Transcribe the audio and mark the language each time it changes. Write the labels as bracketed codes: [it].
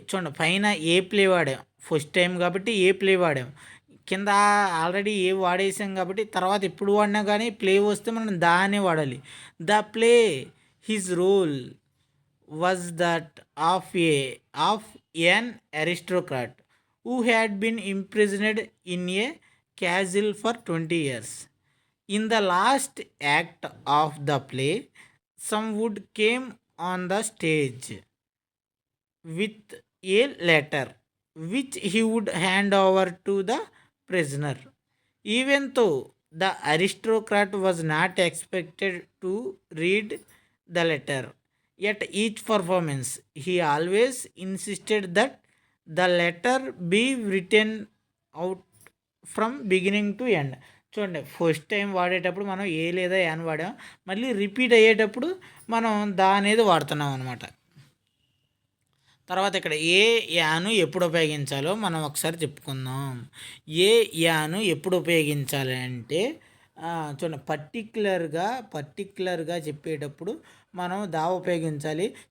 [te] చూడండి, పైన ఏ play వాడాం, first time కాబట్టి ఏ ప్లే వాడాం, కింద ఆల్రెడీ ఏ వాడేసాం కాబట్టి తర్వాత ఎప్పుడు వాడినా కానీ ప్లే వస్తే మనం దా అనే వాడాలి. [en] The play his role was that of an aristocrat who had been imprisoned in a castle for 20 years. In the last act of the play, some wood came on the stage with a letter which he would hand over to the prisoner. Even though the aristocrat was not expected to read the letter, at each performance he always insisted that the letter be written out from beginning to end. [te] చూడండి, first time వాడేటప్పుడు మనం ఏ లేదా an వాడాం, మళ్ళీ repeat అయ్యేటప్పుడు మనం దా అనేది వాడుతున్నాం అనమాట. తర్వాత ఇక్కడ ఏ యాను ఎప్పుడు ఉపయోగించాలో మనం ఒకసారి చెప్పుకుందాం. ఏ యాను ఎప్పుడు ఉపయోగించాలి అంటే చూడండి, పర్టిక్యులర్గా చెప్పేటప్పుడు మనం దా ఉపయోగించాలి.